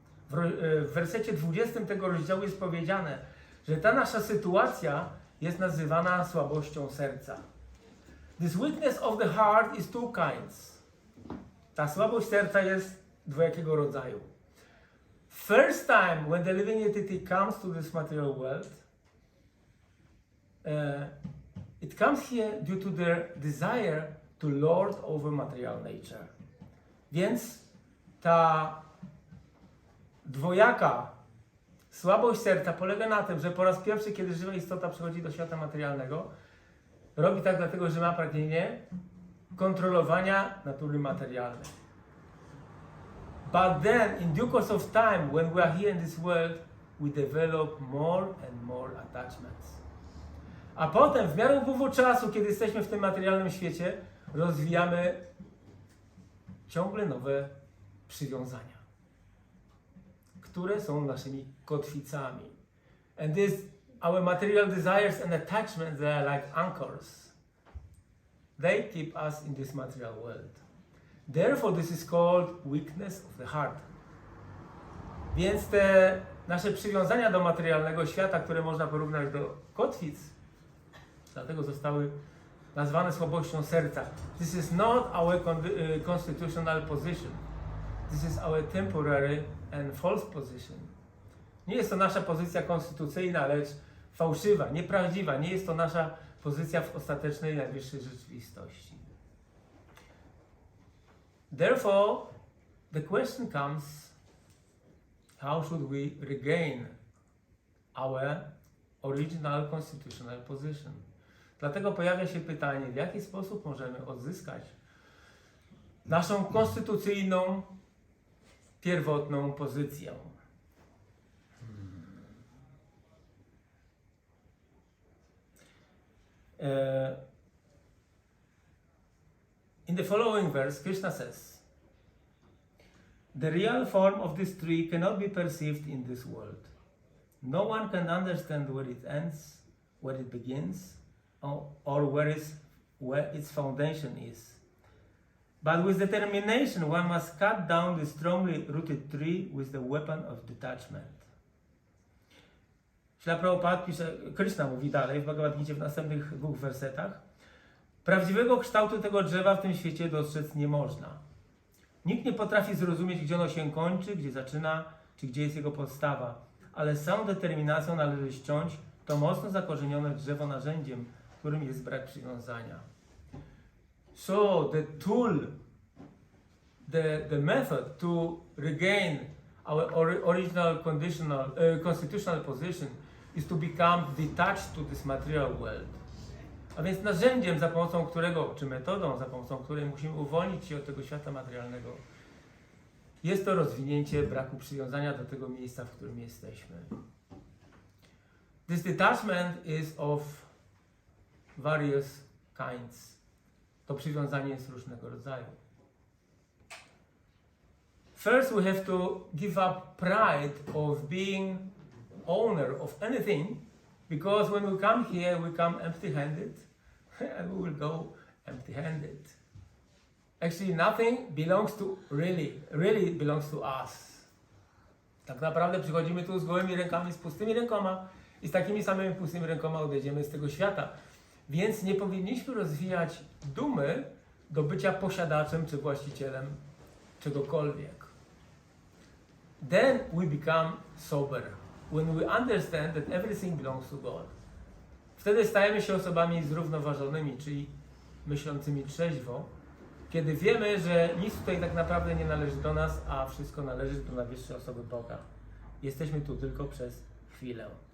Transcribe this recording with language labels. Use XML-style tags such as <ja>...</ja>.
<pl>W wersecie 20 tego rozdziału jest powiedziane, że ta nasza sytuacja jest nazywana słabością serca.</pl> <en>This weakness of the heart is two kinds.</en> <pl>Ta słabość serca jest dwojakiego rodzaju.</pl> <en>First time when the living entity comes to this material world, it comes here due to their desire to lord over material nature.</en> <pl>Więc ta dwojaka słabość serca polega na tym, że po raz pierwszy, kiedy żywa istota przychodzi do świata materialnego, robi tak dlatego, że ma pragnienie kontrolowania natury materialnej.</pl> <en>But then, in due course of time, when we are here in this world, we develop more and more attachments.</en> <pl>A potem, w miarę upływu czasu, kiedy jesteśmy w tym materialnym świecie, rozwijamy ciągle nowe przywiązania, które są naszymi kotwicami.</pl> <en>And these, our material desires and attachments, they are like anchors. They keep us in this material world. Therefore, this is called weakness of the heart.</en> <pl>Więc te nasze przywiązania do materialnego świata, które można porównać do kotwic, dlatego zostały nazwane słabością serca.</pl> <en>This is not our constitutional position. This is our temporary and false position.</en> <pl>Nie jest to nasza pozycja konstytucyjna, lecz fałszywa, nieprawdziwa. Nie jest to nasza pozycja w ostatecznej, najwyższej rzeczywistości.</pl> <en>Therefore, the question comes, how should we regain our original constitutional position?</en> <pl>Dlatego pojawia się pytanie, w jaki sposób możemy odzyskać naszą konstytucyjną, pierwotną pozycję.</pl> <en>In the following verse, Krishna says, the real form of this tree cannot be perceived in this world. No one can understand where it ends, where it begins, or where its foundation is. But with determination, one must cut down the strongly rooted tree with the weapon of detachment.</en> <pl>Śrila Prabhupada pisze, Krishna mówi dalej w Bhagavad-Gicie w następnych dwóch wersetach. Prawdziwego kształtu tego drzewa w tym świecie dostrzec nie można. Nikt nie potrafi zrozumieć, gdzie ono się kończy, gdzie zaczyna, czy gdzie jest jego podstawa. Ale z całą determinacją należy ściąć to mocno zakorzenione drzewo narzędziem, którym jest brak przywiązania.</pl> <en>So the tool, the method to regain our original constitutional position is to become detached to this material world.</en> <pl>A więc narzędziem, za pomocą którego, czy metodą, za pomocą której musimy uwolnić się od tego świata materialnego, jest to rozwinięcie braku przywiązania do tego miejsca, w którym jesteśmy.</pl> <en>This detachment is of various kinds.</en> <pl>To przywiązanie jest różnego rodzaju.</pl> <en>First, we have to give up pride of being owner of anything, because when we come here, we come empty-handed, and we will go empty-handed. Actually, nothing belongs to really belongs to us.</en> <pl>Tak naprawdę przychodzimy tu z gołymi rękami, z pustymi rękoma i z takimi samymi pustymi rękoma odejdziemy z tego świata. Więc nie powinniśmy rozwijać dumy do bycia posiadaczem czy właścicielem czegokolwiek.</pl> <en>Then we become sober, when we understand that everything belongs to God.</en> <pl>Wtedy stajemy się osobami zrównoważonymi, czyli myślącymi trzeźwo, kiedy wiemy, że nic tutaj tak naprawdę nie należy do nas, a wszystko należy do najwyższej osoby Boga. Jesteśmy tu tylko przez chwilę.</pl>